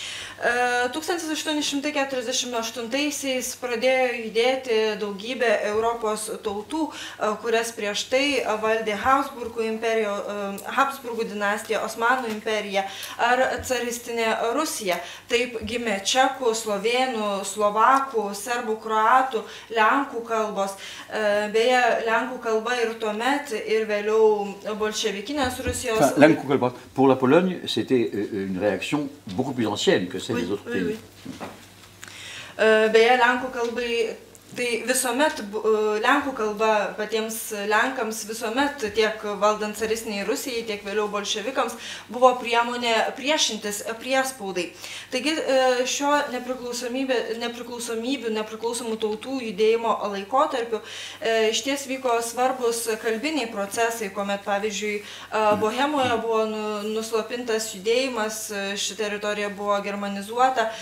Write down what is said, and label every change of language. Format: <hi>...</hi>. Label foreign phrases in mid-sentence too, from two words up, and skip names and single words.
<lt>1848-aisiais pradėjo judėti daugybė Europos tautų, kurias prieš tai valdė Habsburgų dinastija, Osmanų imperija ar caristinė Rusija. Taip gimė čekų, slovėnų, slovakų, serbų, kroatų, lenkų kalbos. Beje, lenkų kalba ir tuomet, ir vėliau bolševikinės Rusijos. Enfin, lenkų kalba.</lt> <fr>Pour la Pologne, c'était une réaction beaucoup plus ancienne que celle des autres pays.</fr> <lt>Beje, lenkų kalbai, tai visuomet lenkų kalba patiems lenkams visuomet tiek valdant caristiniai Rusijai, tiek vėliau bolševikams buvo priemonė priešintis priespaudai. Taigi šio nepriklausomų tautų judėjimo laikotarpiu išties vyko svarbus kalbiniai procesai, kuomet pavyzdžiui Bohemoje buvo nuslopintas judėjimas, ši teritorija buvo germanizuota.</lt>